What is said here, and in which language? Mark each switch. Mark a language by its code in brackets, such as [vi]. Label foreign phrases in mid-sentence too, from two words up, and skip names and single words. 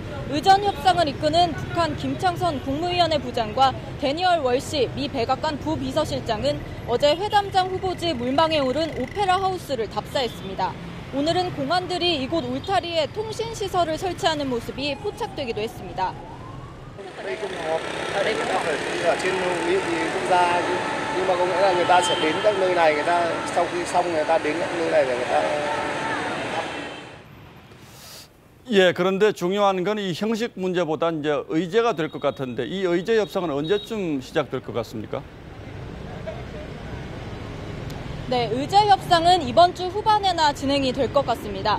[ko] 의전 협상을 이끄는 북한 김창선 국무위원회 부장과 데니얼 월시 미 백악관 부비서실장은 어제 회담장 후보지 물망에 오른 오페라 하우스를 답사했습니다. 오늘은 공안들이 이곳 울타리에 통신시설을 설치하는 모습이 포착되기도 했습니다. [vi] Nhưng mà có nghĩa là người ta sẽ đến các nơi này, người ta sau khi xong người ta đến các nơi này để người ta. [ko] 예, 그런데 중요한 건 이 형식 문제보다 이제 의제가 될 것 같은데 이 의제 협상은 언제쯤 시작될 것 같습니까? 네, 의제 협상은 이번 주 후반에나 진행이 될 것 같습니다.